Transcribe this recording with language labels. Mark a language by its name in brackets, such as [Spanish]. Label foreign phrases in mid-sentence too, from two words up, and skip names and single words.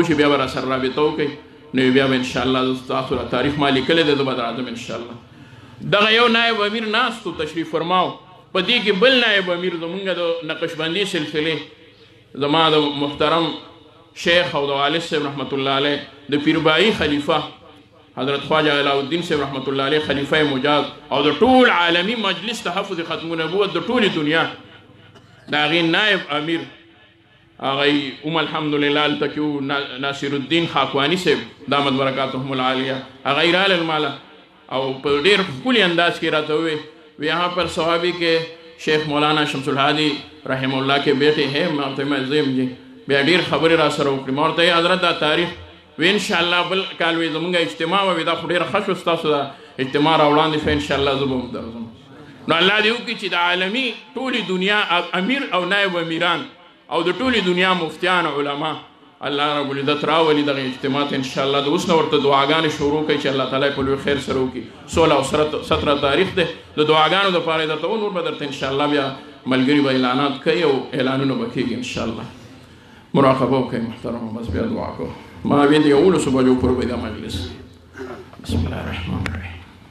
[Pashto] شي بیا به راسره رابطه وکړئ نو بیا به انشاءالله ستاسو تاریخ ما لیکلی دی زه به راځم انشاءالله دغه یو نائب امیر ناستو تشریف فرماو په دې کې بل نائب امیر زمونږ د نقشبندي سلسلې زما د محترم شیخ او د والد صاحب [Arabic] رحمت الله علیه [Pashto] د پیربایي خلیفه حضرت خواجه علاءالدین صاحب [Arabic] رحمت الله علیه [Pashto] خلیفه مجاز او د ټول عالمی مجلس تحفظ ختم نبوت د ټولې دنیا د هغې نائب امیر هغوی هم الحمدلله هلته کې وو ناصر الدین خاکواني صاحب [Arabic] دامت برکاتهم العالیه [Pashto] هغوی رالل ماله او په ډېر ښکلي انداز کې راته ووی [Urdu] یہاں پر صحابی کے شیخ مولانا شمس الحادی رحم اللہ کے بیٹے ہیں [Pashto] محترم عظیم جی بیا ډېر خبرې را سره وکړې ما ورته یې حضرت دا تاریخ وی انشاءالله بل کال وی زمونږ اجتماع وي دا خو ډېره ښه شو ستاسو دا اجتماع را وړاندې شوه انشاءالله زه به هم درځم نو الله دې وکړي چې د عالمي ټولې دنیا امیر او نایب امیران او د ټولې دنیا مفتیان علما [Arabic] الله رب العزت [Pashto] راولي دغه اجتماع ته انشاءالله د اوس نه ورته دعاګانې شروع کړئ چې الله تعالی په لوی خیر سره وکړي 16 او 17 تاریخ دی د دعاګانو دپاره یې درته نور به درته انشاءالله بیا ملګري به اعلانات کوي او اعلانونه به کېږي انشاءالله مراقبه وکړئ محترمه بس بیا دعا کوو ما بیا د 11 بجو پورې به دا مجلس [Arabic] بسم الله الرحمن الرحیم